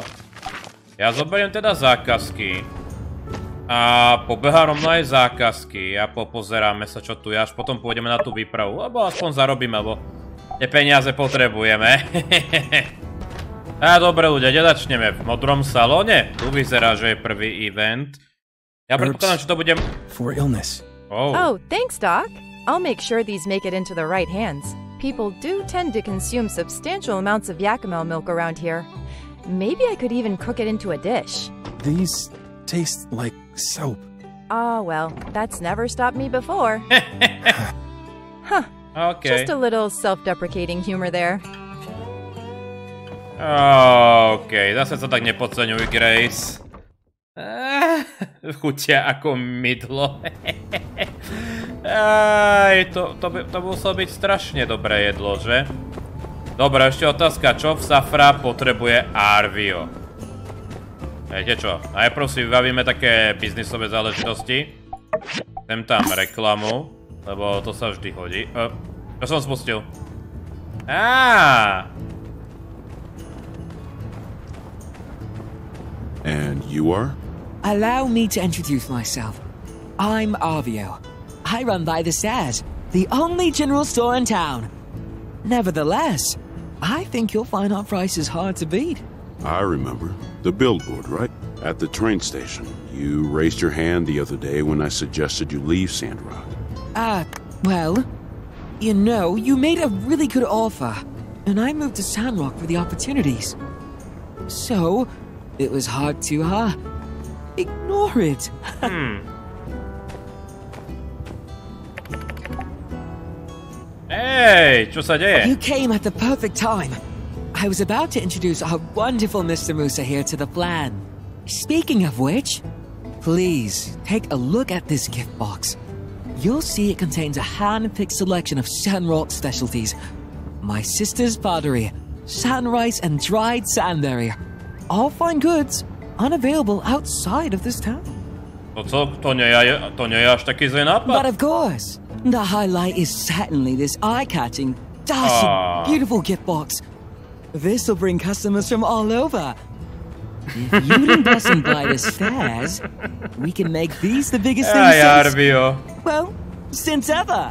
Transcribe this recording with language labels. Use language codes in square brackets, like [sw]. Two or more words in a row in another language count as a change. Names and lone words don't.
[sk] Ja zoberiem teda zákazky. A pobehám rovno aj zákazky a popozeráme sa, čo tu je, až potom pôjdeme na tú výpravu, lebo aspoň zarobíme, lebo tie peniaze potrebujeme. Dobre ľudia, kde začneme? V modrom salóne? Tu vyzerá, že je prvý event. Ja predpokladám, že to budem... [en] For illness. Oh, thanks, Doc. I'll make sure these make it into the right hands. People do tend to consume substantial amounts of Yakima milk around here. Maybe I could even cook it into a dish. These taste like soap. Oh, well, that's never stopped me before. Huh. Just a little self-deprecating humor there. [sk] Zase sa tak nepodceňuj, Grace. Chutia ako mydlo. To muselo byť strašne dobré jedlo, že? Dobre, ešte otázka, čo v Safra potrebuje Arvio? Viete čo, najprv si vybavíme také biznisové záležitosti. Chcem tam reklamu, lebo to sa vždy hodí. Čo som spustil? [en] And you are? Allow me to introduce myself. I'm Arvio. I run by the stairs, the only general store in town. Nevertheless, I think you'll find our prices hard to beat. I remember. The billboard, right? At the train station. You raised your hand the other day when I suggested you leave Sandrock. Well, you know, you made a really good offer, and I moved to Sandrock for the opportunities. So, it was hard to, ignore it. [sk] Hey, čo sa deje? [en] You came at the perfect time. I was about to introduce our wonderful Mr. Musa here to the plan. Speaking of which, please take a look at this gift box. You'll see it contains a hand-picked selection of Sandrock specialties. My sister's pottery, sand rice and dried sandberry. All fine goods, unavailable outside of this town. [sk] To nie je až taký zlý nápad. [en] But of course, the highlight is certainly this eye-catching, dashing, beautiful gift box. This'll bring customers from all over. If you'd invest and buy the stairs, we can make these the biggest things well, since ever.